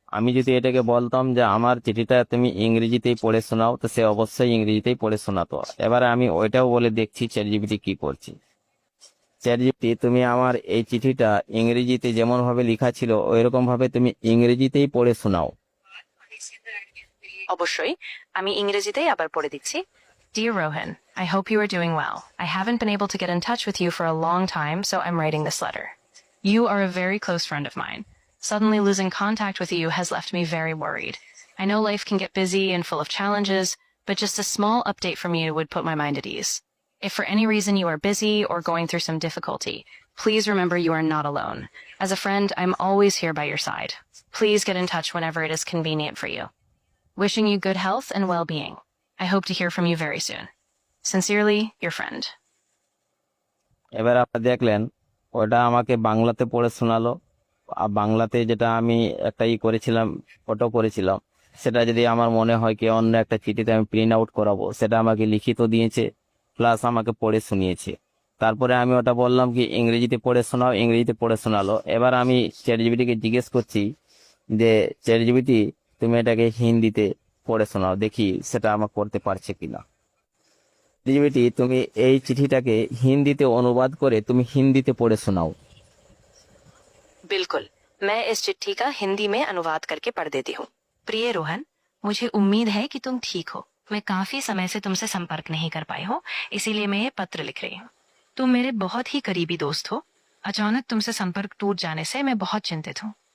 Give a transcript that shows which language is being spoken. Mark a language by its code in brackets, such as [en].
[bn] আমি যদি এটাকে বলতাম যে আমার চিঠিটা তুমি ইংরেজিতেই পড়ে শোনাও, তো সে অবশ্যই ইংরেজিতেই পড়ে শোনাতো। এবারে আমি ওইটাও বলে দেখছি চ্যাটজিপিটি কি করছি। চ্যাটজিপিটি, তুমি আমার এই চিঠিটা ইংরেজিতে যেমন ভাবে লেখা ছিল ওইরকম ভাবে তুমি ইংরেজিতেই পড়ে শোনাও। অবশ্যই, আমি ইংরেজিতেই আবার পড়ে দিচ্ছি। [en] Dear Rohan, I hope you are doing well. I haven't been able to get in touch with you for a long time, so I'm writing this letter. You are a very close friend of mine. Suddenly losing contact with you has left me very worried. I know life can get busy and full of challenges, but just a small update from you would put my mind at ease. If for any reason you are busy or going through some difficulty, please remember you are not alone. As a friend, I'm always here by your side. Please get in touch whenever it is convenient for you. Wishing you good health and well-being. I hope to hear from you very soon. Sincerely, your friend. [bn] এবার আপনারা দেখলেন ওটা আমাকে বাংলাতে পড়ে শোনালো, আর বাংলাতে যেটা আমি একটা করেছিলাম, ফটো করেছিলাম, সেটা যদি আমার মনে হয় কি অন্য একটা চিঠিতে আমি প্রিন্ট আউট করাবো, সেটা আমাকে লিখিত দিয়েছে, প্লাস আমাকে পড়ে শুনিয়েছে। তারপরে আমি ওটা বললাম কি ইংরেজিতে পড়ে শোনাও, ইংরেজিতে পড়ে শোনালো। এবার আমি চ্যাট জিপিটিকে জিজ্ঞেস করছি যে চ্যাট জিপিটি তুমি এটাকে হিন্দিতে পড়ে শোনাও, দেখি সেটা আমার করতে পারছে কিনা। জিপিটি তুমি এই চিঠিটাকে হিন্দিতে অনুবাদ করে তুমি হিন্দিতে পড়ে শোনাও। [hi] बिल्कुल, मैं इस चिट्ठी का हिंदी में अनुवाद करके पढ़ देती हूँ। प्रिय रोहन, मुझे उम्मीद है कि तुम ठीक हो। मैं काफी समय से तुमसे संपर्क नहीं कर पाई हूँ, इसीलिए मैं ये पत्र लिख रही हूँ। तुम मेरे बहुत ही करीबी दोस्त हो। अचानक तुमसे संपर्क टूट जाने से मैं बहुत चिंतित हूँ।